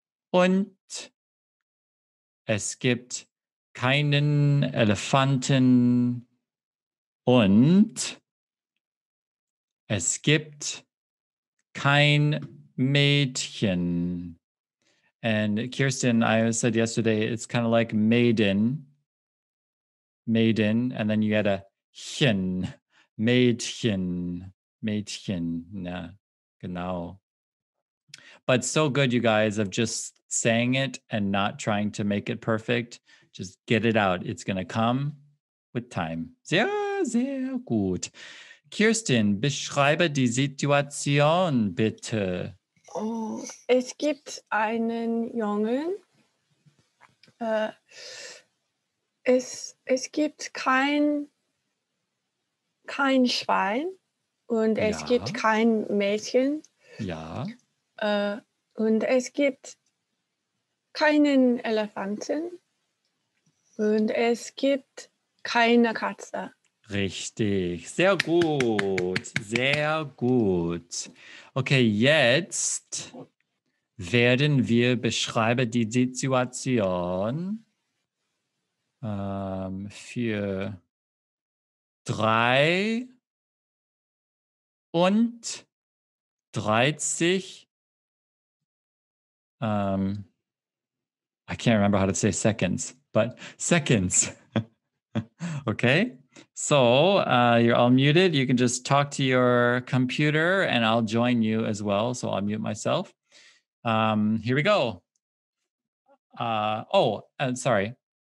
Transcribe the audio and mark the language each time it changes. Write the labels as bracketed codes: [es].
[de] Und es gibt keinen Elefanten. Und es gibt kein Mädchen. [en] And Kirsten, I said yesterday, it's kind of like maiden, and then you had a chen, Mädchen, yeah, genau. But so good, you guys, of just saying it and not trying to make it perfect. Just get it out. It's going to come with time. [de] Sehr, sehr gut. Kirsten, beschreibe die Situation bitte. Oh, es gibt einen Jungen. Es gibt kein Schwein und es gibt kein Mädchen. Ja. Und es gibt keinen Elefanten und es gibt keine Katze. Richtig, sehr gut, sehr gut. Okay, jetzt werden wir beschreiben die Situation für 33. [en] I can't remember how to say seconds, but seconds. Okay, so you're all muted. You can just talk to your computer and I'll join you as well. So I'll mute myself. Here we go. Sorry.